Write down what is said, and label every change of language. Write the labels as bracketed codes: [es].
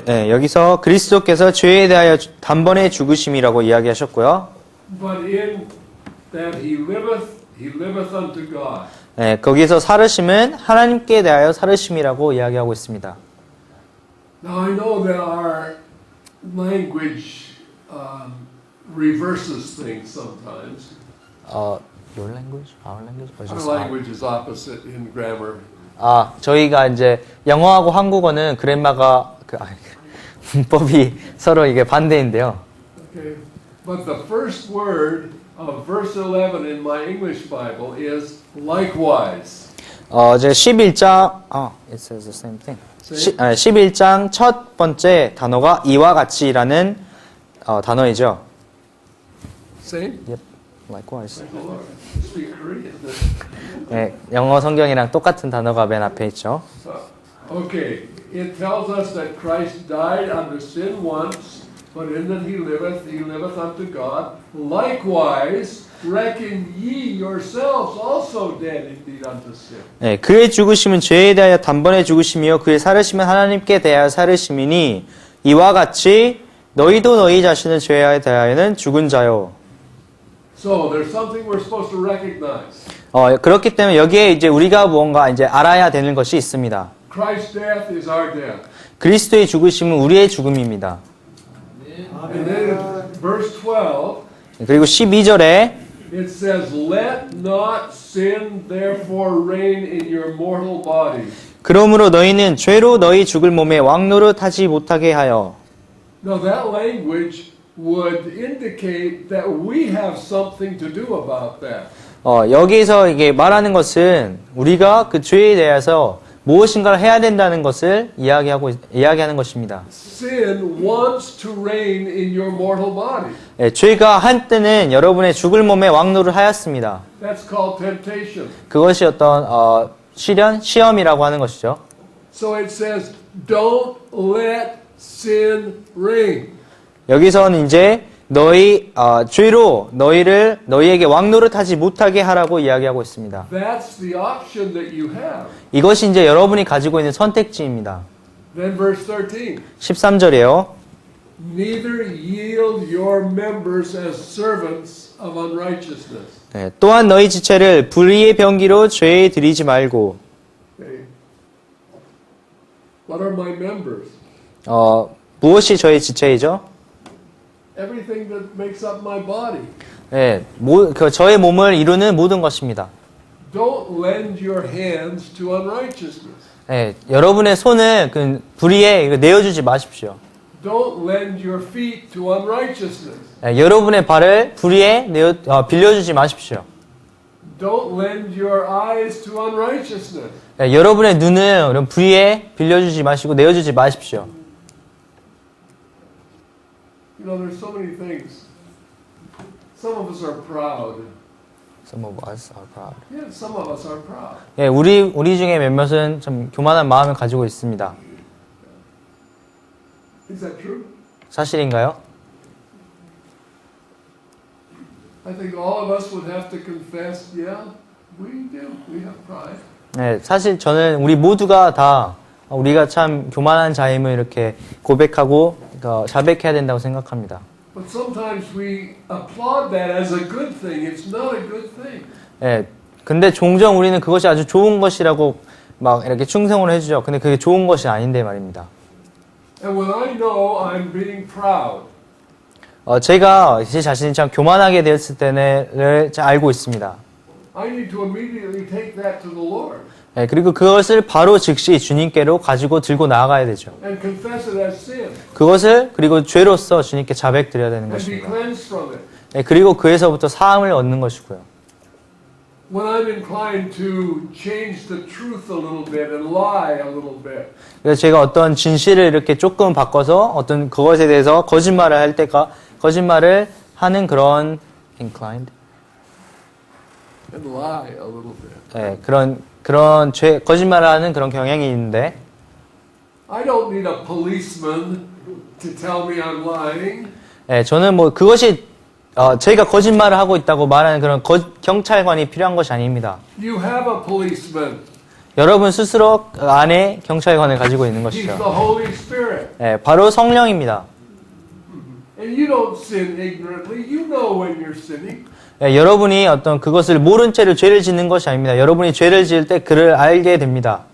[ko] 여기서 그리스도께서 죄에 대하여 단번에 죽으심이라고 이야기하셨고요. [en] But in that he liveth unto God. [ko] 네, 거기서 살으심은 하나님께 대하여 살으심이라고 이야기하고 있습니다. [en] Now I know that our language reverses things sometimes. Your language? Our language? Our language is opposite in grammar. [ko] 저희가 이제 영어하고 한국어는 그래마가 문법이 서로 이게 반대인데요. [en] Okay, but the first word of verse 11 in my English Bible is likewise. [ko] 이제 11장, [en] it says the same thing. [ko] 11장 첫 번째 단어가 이와 같이라는 단어이죠. [en] Same? Yep, likewise. Speak Korean. [ko] 네, 영어 성경이랑 똑같은 단어가 맨 앞에 있죠. [en] Okay, it tells us that Christ died unto sin once, but in that he liveth unto God. Likewise, reckon ye yourselves also dead indeed unto sin. [ko] 네, 그의 죽으심은 죄에 대하여 단번에 죽으심이요 그의 살으심은 하나님께 대하여 살으심이니 이와 같이 너희도 너희 자신을 죄에 대하여는 죽은 자요. [en] So there's something we're supposed to recognize. [ko] 그렇기 때문에 여기에 이제 우리가 무언가 이제 알아야 되는 것이 있습니다. [en] Christ's death is our death. [ko] 그리스도의 죽으심은 우리의 죽음입니다. [en] And then in verse 12, [ko] 그리고 12절에 [en] it says, Let not sin therefore reign in your mortal body. [ko] 그러므로 너희는 죄로 너희 죽을 몸에 왕노릇하지 못하게 하여. [en] Now that language would indicate that we have something to do about that. [ko] 여기에서 이게 말하는 것은 우리가 그 죄에 대해서 무엇인가를 해야 된다는 것을 이야기하는 것입니다. [en] Sin wants to reign in your mortal body. [ko] 예, 죄가 한때는 여러분의 죽을 몸에 왕노를 하였습니다. [en] That's called temptation. [ko] 그것이 어떤 시험이라고 하는 것이죠. [en] So it says, don't let sin reign. [ko] 여기서는 이제 죄로 너희에게 왕노릇하지 못하게 하라고 이야기하고 있습니다. [en] That's the option that you have. [ko] 이것이 이제 여러분이 가지고 있는 선택지입니다. [en] Then verse 13. [ko] 13절이에요. [en] Neither yield your members as servants of unrighteousness. [ko] 네, 또한 너희 지체를 불의의 병기로 죄에 들이지 말고. [en] Okay. What are my members? [ko] 무엇이 저의 지체이죠? [en] Everything that makes up my body. [ko] 네, 저의 몸을 이루는 모든 것입니다. [en] Don't lend your hands to unrighteousness. [ko] 네, 여러분의 손을 그 불의에 내어주지 마십시오. [en] Don't lend your feet to unrighteousness. [ko] 네, 여러분의 발을 불의에 빌려주지 마십시오. [en] Don't lend your eyes to unrighteousness. [ko] 네, 여러분의 눈을 이런 불의에 빌려주지 마시고 내어주지 마십시오. [en] You know, there's so many things. Some of us are proud. Some of us are proud. Yeah, some of us are proud. [ko] 예, 우리 중에 몇몇은 좀 교만한 마음을 가지고 있습니다. [en] Is that true? [ko] 사실인가요? [en] I think all of us would have to confess, yeah, we do. We have pride. [ko] 네, 사실 저는 우리 모두가 다 우리가 참 교만한 자임을 이렇게 고백하고 자백해야 된다고 생각합니다. [en] But sometimes we applaud that as a good thing. It's not a good thing. [ko] 예, 근데 종종 우리는 그것이 아주 좋은 것이라고 막 이렇게 충성을 해주죠. 근데 그게 좋은 것이 아닌데 말입니다. [en] And when I know I'm being proud, [ko] 제가 제 자신이 참 교만하게 되었을 때를 알고 있습니다. [en] I need to immediately take that to the Lord [ko] 예, 그리고 그것을 바로 즉시 주님께로 가지고 들고 나아가야 되죠. [en] and confess it as sin [ko] 그것을 그리고 죄로서 주님께 자백드려야 되는 [en] and be [ko] 것입니다. [en] cleansed from it. [ko] 예, 그리고 그에서부터 사함을 얻는 것이고요. [en] When I'm inclined to change the truth a little bit and lie a little bit, [ko] 그래서 제가 어떤 진실을 이렇게 조금 바꿔서 어떤 그것에 대해서 거짓말을 할 때가 거짓말을 하는 그런 inclined, [en] and lie a little bit, [ko] 예, 거짓말을 하는 그런 경향이 있는데, [en] I don't need a policeman to tell me I'm lying. [ko] 예, 저는 뭐 그것이 제가 거짓말을 하고 있다고 말하는 그런 경찰관이 필요한 것이 아닙니다. [en] You have a policeman. [ko] 여러분 스스로 안에 경찰관을 가지고 있는 [en] He's the [ko] 것이죠. [en] Holy Spirit. [ko] 예, 바로 성령입니다. [en] And you don't sin ignorantly. You know when you're sinning. [ko] 예, 여러분이 어떤 그것을 모른 채로 죄를 짓는 것이 아닙니다. 여러분이 죄를 지을 때 그를 알게 됩니다.